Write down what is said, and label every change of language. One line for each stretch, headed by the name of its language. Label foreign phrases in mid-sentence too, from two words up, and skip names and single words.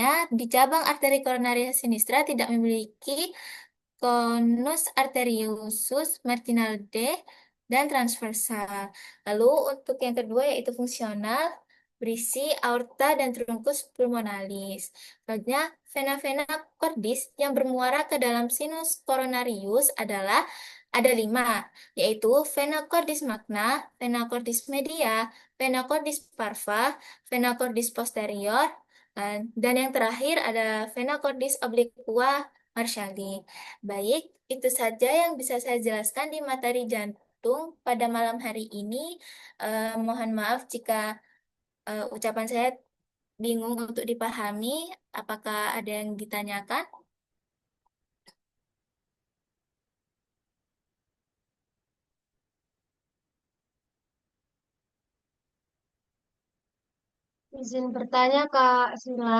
Indonesian: Di cabang arteri koronaria sinistra tidak memiliki
Latin: conus arteriosus,
Indonesian: marginal D, dan transversal. Lalu untuk yang kedua yaitu fungsional, berisi aorta dan trunkus pulmonalis. Selanjutnya, vena-vena cordis yang bermuara ke dalam sinus coronarius adalah ada 5, yaitu
Latin: vena cordis magna, vena cordis media, vena cordis parva, vena cordis posterior,
Indonesian: dan yang terakhir ada
Latin: vena cordis obliqua marshalli.
Indonesian: Baik, itu saja yang bisa saya jelaskan di materi jantung pada malam hari ini. Mohon maaf jika Ucapan saya bingung untuk dipahami. Apakah ada yang ditanyakan? Izin bertanya Kak Sila.